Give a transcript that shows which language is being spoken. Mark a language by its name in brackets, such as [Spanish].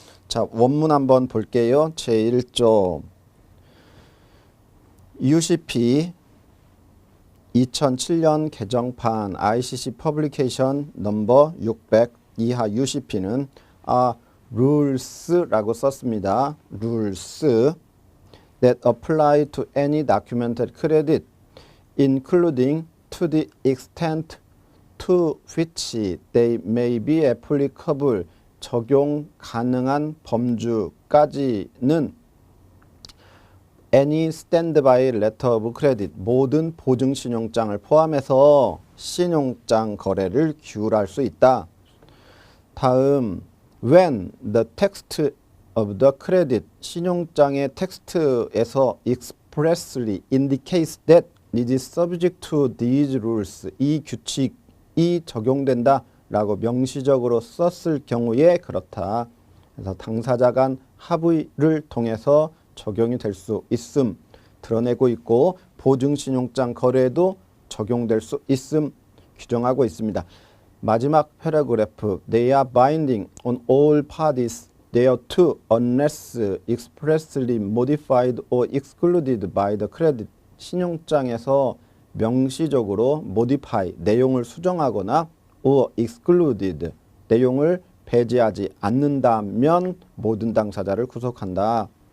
[Korean] 자, 원문 한번 볼게요. 제1조 UCP 2007년 개정판 ICC 퍼블리케이션 넘버 600 이하 UCP는 rules라고 썼습니다. [English] rules that apply to any documented credit including to the extent to which they may be applicable [Korean] 적용 가능한 범주까지는 [English] any standby letter of credit [Korean] 모든 보증 신용장을 포함해서 신용장 거래를 규율할 수 있다. [English] 다음 when the text of the credit [Korean] 신용장의 텍스트에서 [English] expressly indicates that it is subject to these rules [Korean] 이 규칙이 적용된다 라고 명시적으로 썼을 경우에 그렇다. 그래서 당사자 간 합의를 통해서 적용이 될 수 있음 드러내고 있고 보증신용장 거래에도 적용될 수 있음 규정하고 있습니다. 마지막 패러그래프 [English] They are binding on all parties thereto unless expressly modified or excluded by the credit [Korean] 신용장에서 명시적으로 [English] modify [Korean] 내용을 수정하거나 [English] or excluded [Korean] 내용을 배제하지 않는다면 모든 당사자를 구속한다.